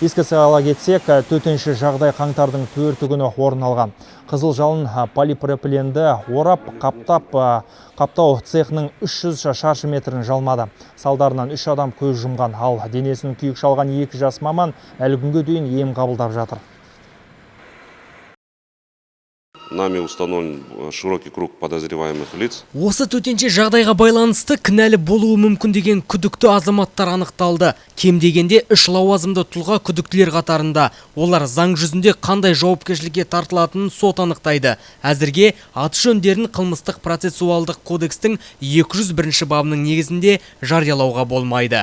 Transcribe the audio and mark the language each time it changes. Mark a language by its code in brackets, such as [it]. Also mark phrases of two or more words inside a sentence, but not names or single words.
[kk] Еске сала кетсек, төтенше жағдай қаңтардың 4 күні орын алған. Қызыл жалын полипропиленді орап, қаптау цехының 300 шаршы метрін жалмады. Салдарынан 3 адам көз жұмған, ал денесінің күйік шалған 2 жас маман әлі күнге дейін ем қабылдап жатыр. [ru] Нами установлен широкий круг подозреваемых лиц. [kk] Осы төтенше жағдайға байланысты кінәлі болуы мүмкін деген күдікті азаматтар анықталды. Кем дегенде 3 лауазымды тұлға күдіктілер қатарында. Олар заң жүзінде қандай жауапкершілікке тартылатынын сот анықтайды. Әзірге аты жөндерін қылмыстық процессуалдық кодекстің 201 бабының негізінде жариялауға болмайды.